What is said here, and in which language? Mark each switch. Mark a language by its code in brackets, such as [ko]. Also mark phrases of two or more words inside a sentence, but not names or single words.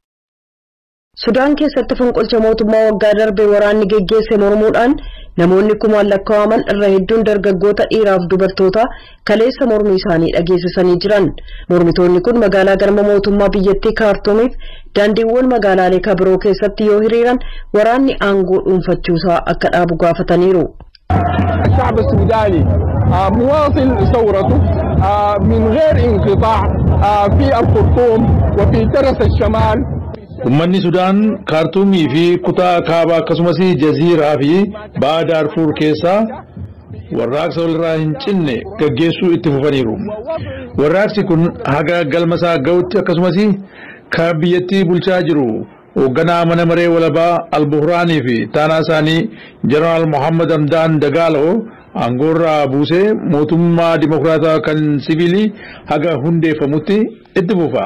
[om] Sudaan keessatti fonqolcha mootummaa waggaa darbee waraanni geggeesse mormuudhaan namoonni kumaan lakkaa'aman irra hedduun dargaggoota dhiiraaf dubartoota kaleessa mormii isaanii dhageessisanii jiran. Mormitoonni kun magaalaa galma mootummaa biyyattii Kaartuumiif daandiiwwan magaalaalee kabiroo keessatti yoo hiriiran waraanni aangoo dhuunfachuusaa akka dhaabu gaafataniiru. [ar] الشعب السوداني مواصل ثورته من غير انقطاع في الخرطوم وفي ترس الشمال. [om] Uummanni Sudaan Kaartuumii fi kutaa kaabaa akkasumas jaziiraa fi ba'a Daarfuur keessaa warraaqsa walirraa hin cinne gaggeessuu itti fufaniiru. Warraaqsi kun haga galmasaa ga'utti akkasumas kan biyyattii bulchaa jiru hoogganaa mana maree walabaa Al-Buhraanii fi taanaa isaanii Jeneraal Mohammad Hamdaan Dagaaloo aangoorraa buusee mootummaa dimokiraataa kan siviilii haga hundeeffamutti itti fufa.